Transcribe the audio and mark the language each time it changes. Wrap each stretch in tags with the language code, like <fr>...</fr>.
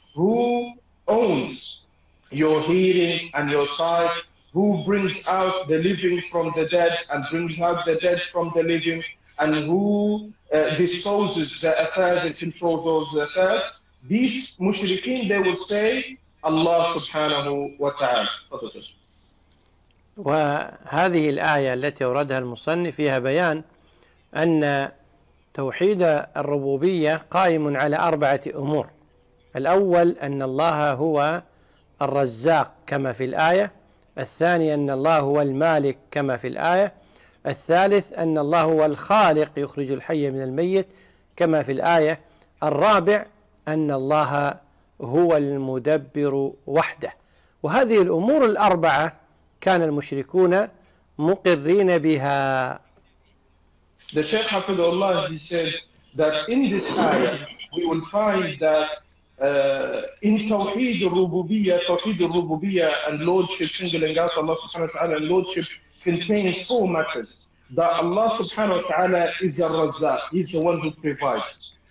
<en>Who owns your hearing and your sight? Who brings out the living from the dead and brings out the dead from the living? And who disposes the affairs and controls those affairs? These mushrikeen, they will say,</en> <ar>الله سبحانه وتعالى. وهذه الآية التي أوردها المصنف فيها بيان أن توحيد الربوبية قائم على أربعة أمور. الأول أن الله هو الرزاق كما في الآية، الثاني أن الله هو المالك كما في الآية، الثالث أن الله هو الخالق يخرج الحي من الميت كما في الآية، الرابع أن الله هو المدبر وحده. وهذه الأمور الأربعة كان المشركون مقرين بها.</ar> <en>The Shaykh Hafidhullah, he said that in this ayah we will find that in Tawheed al-Rububiyyah, Tawheed al-Rububiyyah and Lordship, singling out Allah subhanahu wa ta'ala and Lordship, contains four matters. That Allah subhanahu wa ta'ala is the Razzaq, He's the one who provides.</en>